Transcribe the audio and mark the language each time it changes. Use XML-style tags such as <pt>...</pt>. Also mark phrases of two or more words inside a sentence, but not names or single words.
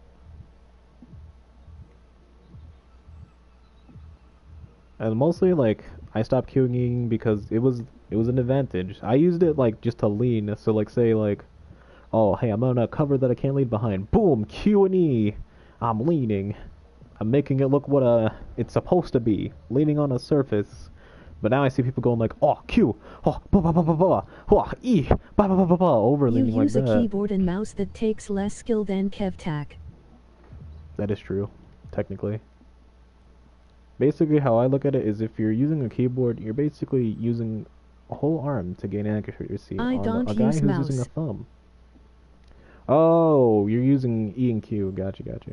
<en>And mostly like I stopped queuing because it was an advantage. I used it like just to lean. So like say like, oh hey, I'm on a cover that I can't leave behind. Boom, Q&E. I'm leaning. I'm making it look what it's supposed to be, leaning on a surface. But now I see people going like, oh, Q, oh, ba ba ba ba ba, oh, E, ba ba ba ba ba, overleaning like that. You use a keyboard and mouse that takes less skill than KevTac. That is true, technically. Basically, how I look at it is if you're using a keyboard, you're basically using a whole arm to gain accuracy I on don't a guy use who's mouse. using a thumb. Oh, you're using E and Q. Gotcha, gotcha.</en>